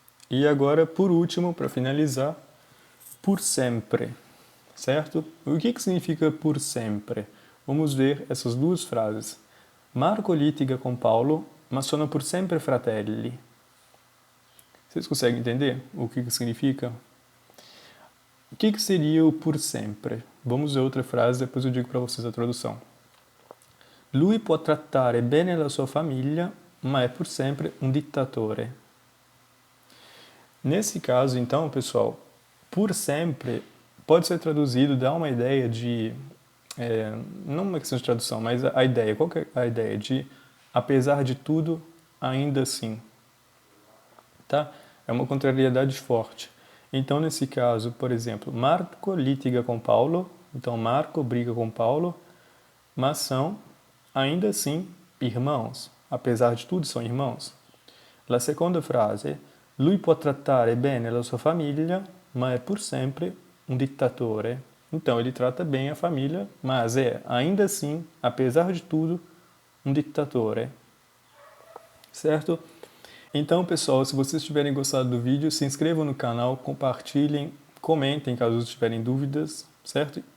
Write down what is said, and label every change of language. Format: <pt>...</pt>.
<pt>E agora, por último, para finalizar, por sempre, certo? O que significa por sempre? Vamos ver essas duas frases.</pt> <it>Marco litiga com Paulo, ma sono pur sempre fratelli.</it> <pt>Vocês conseguem entender o que significa? O que seria o por sempre? Vamos ver outra frase, depois eu digo para vocês a tradução.</pt> <it>Lui può trattare bene la sua famiglia, ma è pur sempre un dittatore.</it> <pt>Nesse caso, então, pessoal, por sempre pode ser traduzido, dá uma ideia de... não uma questão de tradução, mas a ideia. Qual que é a ideia? De, apesar de tudo, ainda assim. Tá? É uma contrariedade forte. Então, nesse caso, por exemplo, Marco litiga com Paulo. Então, Marco briga com Paulo, mas são, ainda assim, irmãos. Apesar de tudo, são irmãos.</pt> <it>La seconda frase, lui può trattare bene la sua famiglia, ma è pur sempre un dittatore.</it> <pt>Então, ele trata bem a família, mas é, ainda assim, apesar de tudo, um dittatore. Certo? Então, pessoal, se vocês tiverem gostado do vídeo, se inscrevam no canal, compartilhem, comentem caso tiverem dúvidas, certo?</pt>